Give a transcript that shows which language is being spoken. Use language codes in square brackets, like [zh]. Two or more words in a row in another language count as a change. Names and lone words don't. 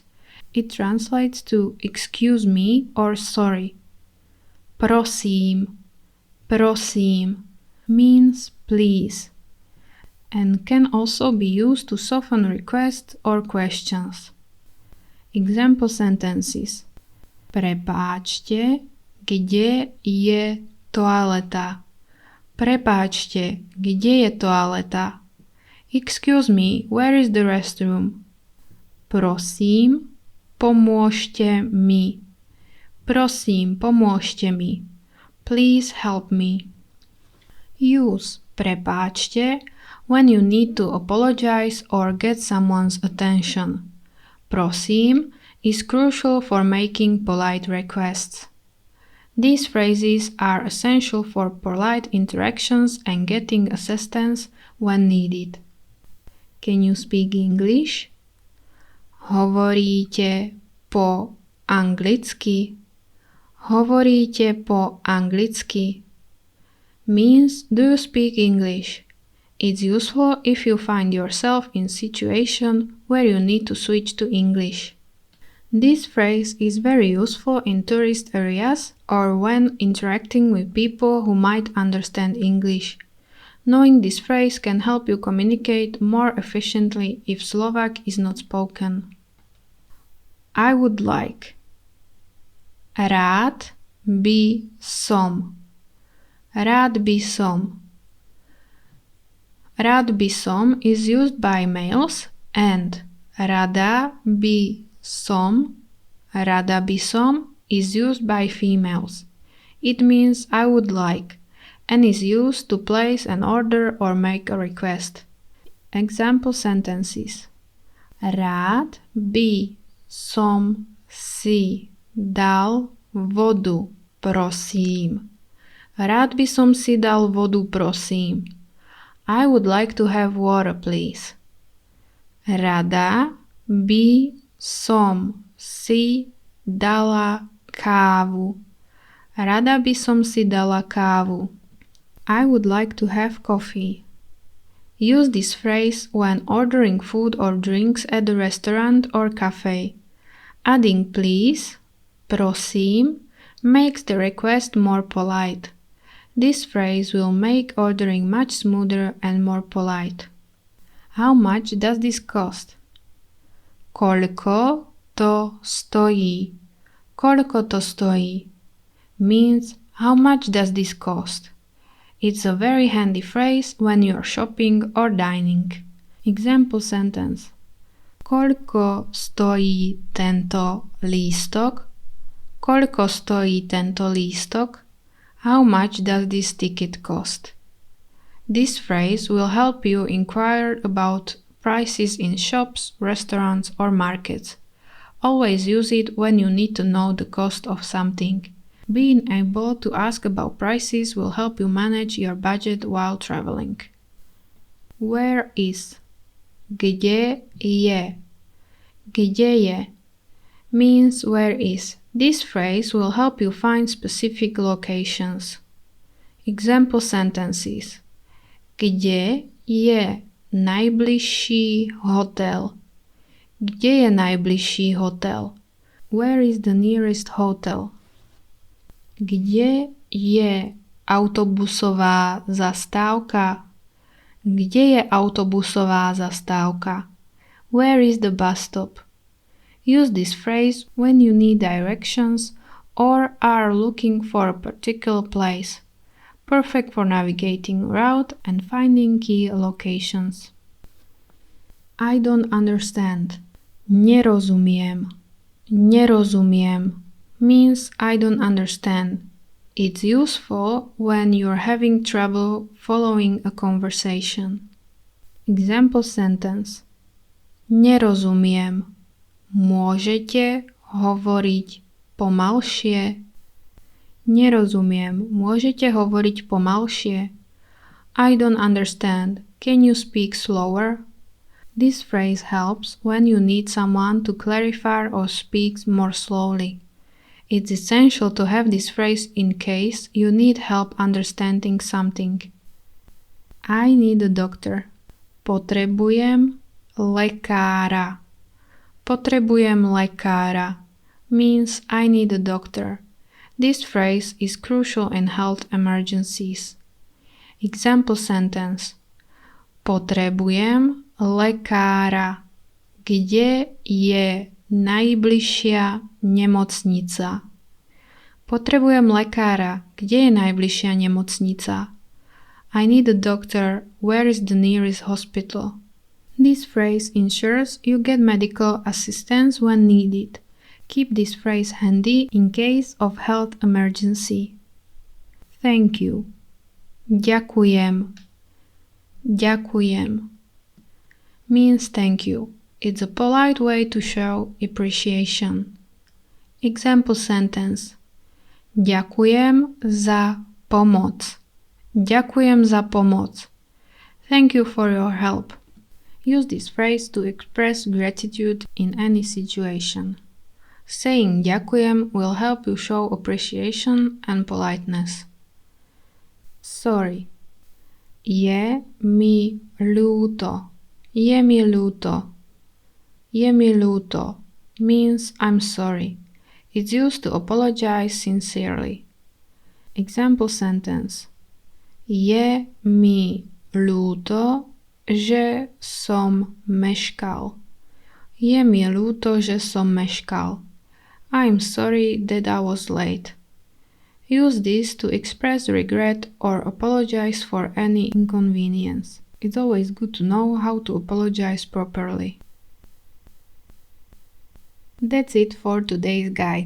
[en] It translates to excuse me or sorry. [sk] Prosím. [en] Prosím means please and can also be used to soften requests or questions. Example sentences. [sk] Prepáčte, kde je toaleta? Prepáčte, kde je toaleta? [en] Excuse me, where is the restroom? [sk] Prosím, pomôžte mi. Prosím, pomôžte mi. [en] Please help me. Use prepáčte when you need to apologize or get someone's attention. Prosím is crucial for making polite requests. These phrases are essential for polite interactions and getting assistance when needed. Can you speak English? [sk] Hovoríte po anglicky? Hovoríte po anglicky [en] means do you speak English? It's useful if you find yourself in a situation where you need to switch to English. This phrase is very useful in tourist areas or when interacting with people who might understand English. Knowing this phrase can help you communicate more efficiently if Slovak is not spoken. I would like. [sk] Rád by som. Rád by som. Rád by som [en] is used by males and [sk] rada by som [en] is used by females. It means I would like and is used to place an order or make a request. Example sentences. [sk] Rád by som si dal vodu, prosím. Rád by som si dal vodu, prosím. [en] I would like to have water, please. [sk] Rada by som si dala kávu. Rada by som si dala kávu. [en] I would like to have coffee. Use this phrase when ordering food or drinks at a restaurant or cafe. Adding please, prosím, makes the request more polite. This phrase will make ordering much smoother and more polite. How much does this cost? [sk] Koľko to stojí? Koľko to stojí [en] means how much does this cost? It's a very handy phrase when you're shopping or dining. Example sentence. [sk] Koľko stojí tento lístok? Koľko stojí tento lístok? [en] How much does this ticket cost? This phrase will help you inquire about prices in shops, restaurants, or markets. Always use it when you need to know the cost of something. Being able to ask about prices will help you manage your budget while traveling. Where is? [sk] Kde je? Kde je [en] means where is. This phrase will help you find specific locations. Example sentences. [sk] Kde je najbližší hotel? Kde je najbližší hotel? [en] Where is the nearest hotel? [sk] Kde je autobusová zastávka? Kde je autobusová zastávka? [en] Where is the bus stop? Use this phrase when you need directions or are looking for a particular place. Perfect for navigating route and finding key locations. I don't understand. [sk] Nerozumiem. [en] Nerozumiem means I don't understand. It's useful when you're having trouble following a conversation. Example sentence. [sk] Nerozumiem. Môžete hovoriť pomalšie? Nerozumiem. Môžete hovoriť pomalšie? [en] I don't understand. Can you speak slower? This phrase helps when you need someone to clarify or speak more slowly. It's essential to have this phrase in case you need help understanding something. I need a doctor. [sk] Potrebujem lekára. Potrebujem lekára [en] means I need a doctor. This phrase is crucial in health emergencies. Example sentence. [sk] Potrebujem lekára. Kde je najbližšia nemocnica? Potrebujem lekára. Kde je najbližšia nemocnica? [en] I need a doctor. Where is the nearest hospital? This phrase ensures you get medical assistance when needed. Keep this phrase handy in case of health emergency. Thank you. [sk] Ďakujem. [en] Ďakujem means thank you. It's a polite way to show appreciation. Example sentence. [sk] Ďakujem za pomoc. Ďakujem za pomoc. [en] Thank you for your help. Use this phrase to express gratitude in any situation. Saying ďakujem will help you show appreciation and politeness. Sorry. [sk] Je mi ľúto. Je mi ľúto. Je mi ľúto [en] means I'm sorry. It's used to apologize sincerely. Example sentence. [sk] Je mi ľúto, že som meškal. Je mi ľúto, že som meškal. [en] I'm sorry that I was late. Use this to express regret or apologize for any inconvenience. It's always good to know how to apologize properly. That's it for today's guide.